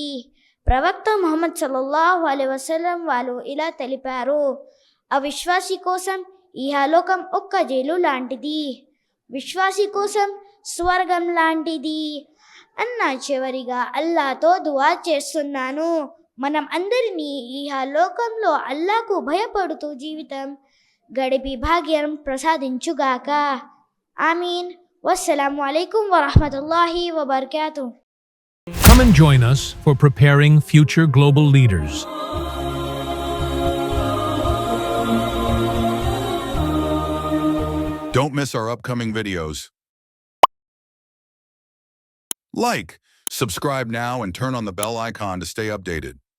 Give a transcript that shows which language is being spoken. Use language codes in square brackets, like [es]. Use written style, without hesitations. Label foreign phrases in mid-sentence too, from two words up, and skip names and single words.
[te] ప్రవక్త ముహమ్మద్ [ar] صلى الله عليه وسلم [te] వాళ్ళు ఇలా తెలిపారు, అవిశ్వాసి కోసం ఇహలోకం ఒక్క జైలు లాంటిది, విశ్వాసి కోసం స్వర్గం లాంటిది అన్న. చివరిగా అల్లాతో దువా చేస్తున్నాను, మనం అందరినీ ఇహలోకంలో అల్లాకు భయపడుతూ జీవితం గడిపి భాగ్యం ప్రసాదించుగాక. ఆమీన్. [ar] والسلام عليكم ورحمة الله وبركاته. [en] Come and join us for preparing future global leaders. Don't miss our upcoming videos. Like, subscribe now and turn on the bell icon to stay updated.